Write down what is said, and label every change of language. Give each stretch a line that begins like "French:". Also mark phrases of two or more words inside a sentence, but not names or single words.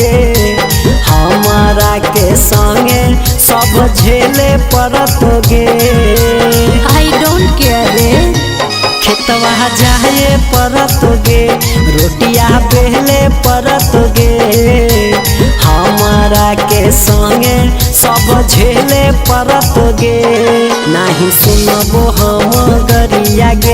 Bhojpuri: हमारा के संगे सब झेले परत गे।
English: I don't care रे।
Bhojpuri: खेतवा जाए परत गे रोटिया पहले परत गे हमारा के संगे सब झेले परत गे। नहीं सुनबो हम गरिया गे